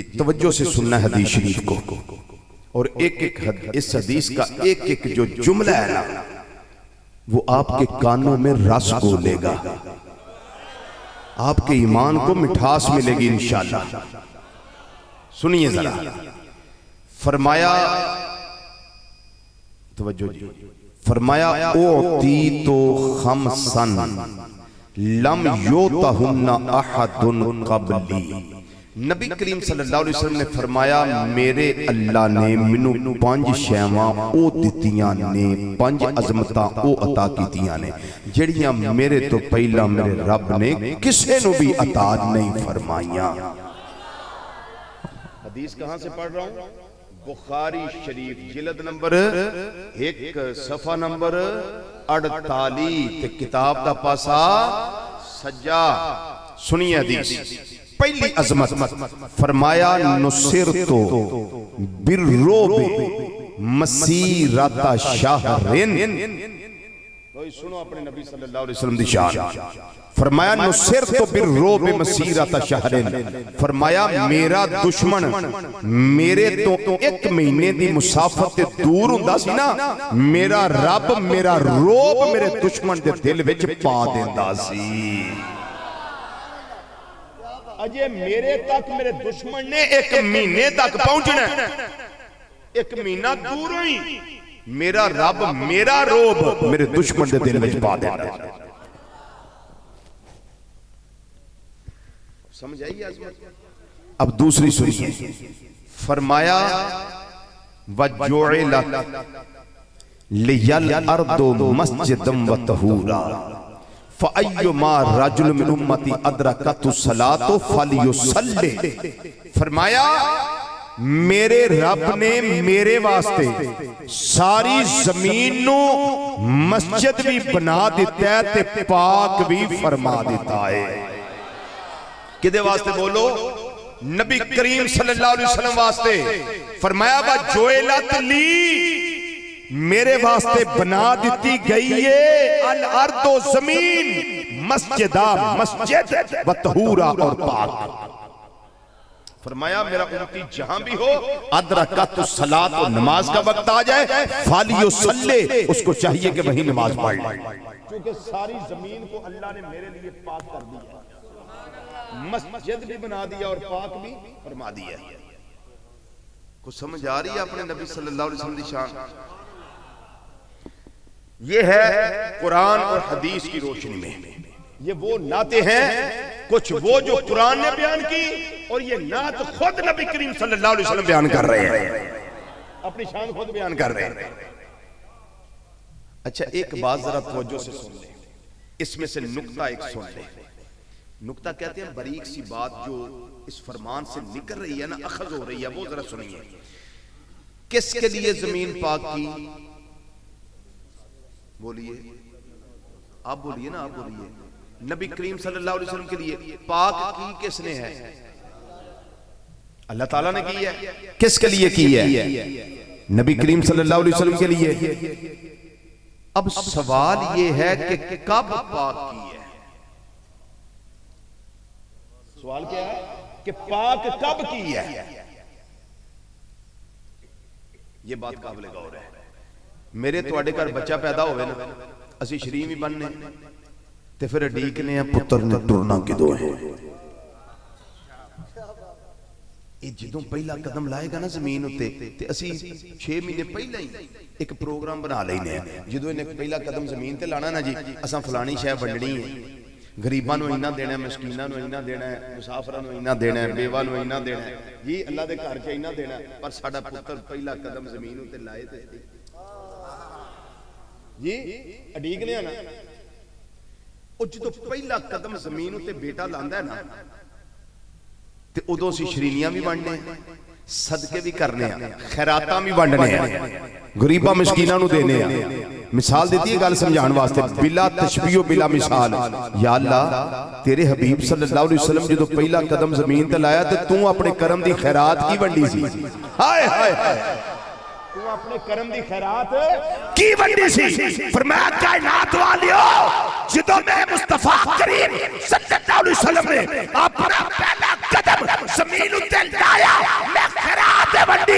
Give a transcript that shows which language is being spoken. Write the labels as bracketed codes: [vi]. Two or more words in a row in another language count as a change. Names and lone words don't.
[hi] तवज्जो से सुनना हदीस शरीफ को, और एक एक इस हदीस का एक एक जो जुमला है ना, वो आपके कानों में रस घोलेगा, आपके ईमान को मिठास मिलेगी [ar] إن شاء الله. [hi] सुनिए जरा। फरमाया, तवज्जो जी, फरमाया [ar] أعطيت خمسا لم يعطهن أحد قبلي. [pa] ਨਬੀ ਕਰੀਮ [ar] صلى الله عليه وسلم [pa] ਨੇ ਫ਼ਰਮਾਇਆ, ਮੇਰੇ ਅੱਲਾਹ ਨੇ ਮੈਨੂੰ 5 ਸ਼ੈਵਾਂ ਓ ਦਿੱਤੀਆਂ ਨੇ, 5 ਅਜ਼ਮਤਾਂ ਓ ਅਤਾ ਕੀਤੀਆਂ ਨੇ, ਜੜੀਆਂ ਮੇਰੇ ਤੋਂ ਪਹਿਲਾਂ ਮੇਰੇ ਰੱਬ ਨੇ ਕਿਸੇ ਨੂੰ ਵੀ ਅਤਾ ਨਹੀਂ ਫ਼ਰਮਾਈਆਂ। [hi] हदीस कहां से पढ़ रहा हूं? बुखारी शरीफ जिल्द नंबर 1 सफ़ा नंबर 48 [pa] ਤੇ ਕਿਤਾਬ ਦਾ ਪਾਸਾ ਸੱਜਾ। [hi] सुनिए हदीस। पहली अजमत फरमाया, [ar] نصرت بالرعب مسيرة شهر. [pa] ਸੁਣੋ ਆਪਣੇ ਨਬੀ [ar] صلى الله عليه وسلم [pa] ਦੀ ਸ਼ਾਨ। [hi] फरमाया [ar] نصرت بالرعب مسيرة شهر. [pa] ਫ਼ਰਮਾਇਆ ਮੇਰਾ ਦੁਸ਼ਮਣ ਮੇਰੇ ਤੋਂ 1 ਮਹੀਨੇ ਦੀ ਮੁਸਾਫ਼ਤ ਤੇ ਦੂਰ ਹੁੰਦਾ ਸੀ ਨਾ, ਮੇਰਾ ਰੱਬ ਮੇਰਾ ਰੋਅਬ ਮੇਰੇ ਦੁਸ਼ਮਣ ਦੇ ਦਿਲ ਵਿਚ ਪਾ ਦੇਂਦਾ ਸੀ। ਅਜੇ ਮੇਰੇ ਤੱਕ ਮੇਰੇ ਦੁਸ਼ਮਣ ਨੇ 1 ਮਹੀਨੇ ਤੱਕ ਪਹੁੰਚਣਾ, [hi] 1 महीना दूर ही मेरा रब मेरा रोब मेरे दुश्मन के दिल में पा देता है। समझ आई आज़मत? अब दूसरी सुनिए। फरमाया [ar] وجعلت لي الأرض مسجدا وطهورا فأيما رجل من أمتي أدركته الصلاة فليصل. [pa] ਫ਼ਰਮਾਇਆ ਮੇਰੇ ਰੱਬ ਨੇ ਮੇਰੇ ਵਾਸਤੇ ਸਾਰੀ ਜ਼ਮੀਨ ਨੂੰ ਮਸਜਿਦ ਵੀ ਬਣਾ ਦਿੱਤਾ ਹੈ ਤੇ ਪਾਕ ਵੀ ਫ਼ਰਮਾ ਦਿੱਤਾ ਹੈ। ਕਿਦੇ ਵਾਸਤੇ ਬੋਲੋ? [hi] नबी करीम [ar] صلى الله عليه وسلم [hi] वास्ते फरमाया [ar] وجعلت لي, [hi] मेरे वास्ते बना दी गई है [ar] الأرض [hi] जमीन मस्जिदा, मस्जिद [ar] وطهورا [hi] और पाक। फरमाया मेरा उम्मती जहां भी हो [ar] أدركت الصلاة [hi] और नमाज का वक्त आ जाए [ar] فليصل, [hi] उसको चाहिए कि वही नमाज पढ़ ले, क्योंकि सारी जमीन को अल्लाह ने मेरे लिए पाक कर दिया, मस्जिद भी बना दिया और पाक भी फरमा दिया। कुछ समझ आ रही है अपने नबी [ar] صلى الله عليه وسلم [hi] की शान? ये है कुरान और हदीस की रोशनी में। ये वो नाते हैं, कुछ वो जो कुरान ने बयान की, और ये नात खुद नबी करीम [ar] صلى الله عليه وسلم [hi] बयान कर रहे हैं, अपनी शान खुद बयान कर रहे हैं। अच्छा, एक बात जरा तवज्जो से सुन ले, इसमें से नुक्ता एक सुन ले। नुक्ता कहते हैं बारीक सी बात जो इस फरमान से निकल रही है ना, अखज हो रही है, वो जरा सुनिए। किसके लिए जमीन पाक की? बोलिए, आप बोलिए ना, आप बोलिए। नबी करीम [ar] صلى الله عليه وسلم [hi] के लिए पाक की किसने है? अल्लाह ताला ने की है। किसके लिए की है? नबी करीम [ar] صلى الله عليه وسلم [hi] के लिए। अब सवाल ये है कि कब पाक की है? सवाल क्या है कि पाक कब की है? ये बात काबिल गौर है। [pa] ਮੇਰੇ ਤੁਹਾਡੇ ਘਰ ਬੱਚਾ ਪੈਦਾ ਹੋਵੇ ਨਾ, ਅਸੀਂ ਸ਼ਰੀਮ ਹੀ ਬਣਨੇ ਤੇ ਫਿਰ ਅਡੀਕਣੇ ਪੁੱਤਰ ਨੇ ਟੁਰਨਾ ਕਿਦੋਂ ਹੈ। ਏ ਜਦੋਂ ਪਹਿਲਾ ਕਦਮ ਲਾਏਗਾ ਨਾ ਜ਼ਮੀਨ ਉੱਤੇ ਤੇ ਅਸੀਂ 6 ਮਹੀਨੇ ਪਹਿਲੇ ਹੀ ਇਕ ਪ੍ਰੋਗਰਾਮ ਬਣਾ ਲੈਣੇ ਹੈਂ। ਜਦੋਂ ਇਨ੍ਹੇਂ ਪਹਿਲਾ ਕਦਮ ਜ਼ਮੀਨ ਤੇ ਲਾਣਾ ਨਾ ਜੀ, ਅਸਾਂ ਫਲਾਣੀ ਸ਼ੈ ਵੰਡਣੀ ਹੈ, ਗਰੀਬਾਂ ਨੂੰ ਇੰਨਾ ਦੇਣਾ, ਮਿਸਕੀਨਾਂ ਨੂੰ ਇੰਨਾ ਦੇਣਾ, ਮੁਸਾਫ਼ਿਰਾਂ ਨੂੰ ਇੰਨਾ ਦੇਣਾ, ਬੇਵਾ ਨੂੰ ਇੰਨਾ ਦੇਣਾ ਜੀ, ਅੱਲਾਹ ਦੇ ਘਰ ਚ ਇੰਨਾ ਦੇਣਾ। ਪਰ ਸਾਡਾ ਪੁੱਤਰ ਪਹਿਲਾ ਕਦਮ ਜ਼ਮੀਨ ਉੱਤੇ ਲਾਏ ਤੇ ਜੀ ਅਡੀਕਣੇ ਨਾ, ਉਹ ਜਦੋਂ ਪਹਿਲਾ ਕਦਮ ਜ਼ਮੀਨ ਉੱਤੇ ਬੇਟਾ ਲਾਂਦਾ ਹੈ ਨਾ, ਤੇ ਉਦੋਂ ਅਸੀਂ ਸ਼ਰੀਨੀਆਂ ਵੀ ਵੰਡਨੇ ਆ, ਸਦਕੇ ਵੀ ਕਰਨੇ ਆ, ਖੈਰਾਤਾਂ ਵੀ ਵੰਡਨੇ ਆ, ਗਰੀਬਾਂ ਮਿਸਕੀਨਾਂ ਨੂੰ ਦੇਣੇ ਆ। ਮਿਸਾਲ ਦੀ ਹੈ ਗੱਲ ਸਮਝਾਣੇ ਵਾਸਤੇ, [ar] بلا تشبيه بلا مثال. [pa] ਯਾ ਅੱਲਾਹ, ਤੇਰੇ ਹਬੀਬ [ar] صلى الله عليه وسلم [pa] ਜੋ ਪਹਿਲਾ ਕਦਮ ਜ਼ਮੀਨ ਤੇ ਲਾਇਆ ਤੋ ਤੂੰ ਆਪਣੇ ਕਰਮ ਦੀ ਖ਼ੈਰਾਤ ਕੀ ਵੰਡੀ ਸੀ। ਹਾਏ ਹਾਏ ਹਾਏ, ਤੂੰ ਆਪਣੇ ਕਰਮ ਦੀ ਖ਼ੈਰਾਤ ਕੀ ਵੰਡੀ ਸੀ। ਫ਼ਰਮਾਇਆ ਕਾਇਨਾਤ ਵਾਲਿਓ, ਜਦੋਂ ਮੈਂ ਮੁਸਤਫ਼ਾ ਕਰੀਮ [ar] صلى الله عليه وسلم [pa] ਨੇ ਆਪਣਾ ਪਹਿਲਾ ਕਦਮ ਜ਼ਮੀਨ ਉੱਤੇ ਲਾਇਆ, ਮੈਂ ਖ਼ੈਰਾਤ ਵੰਡੀ।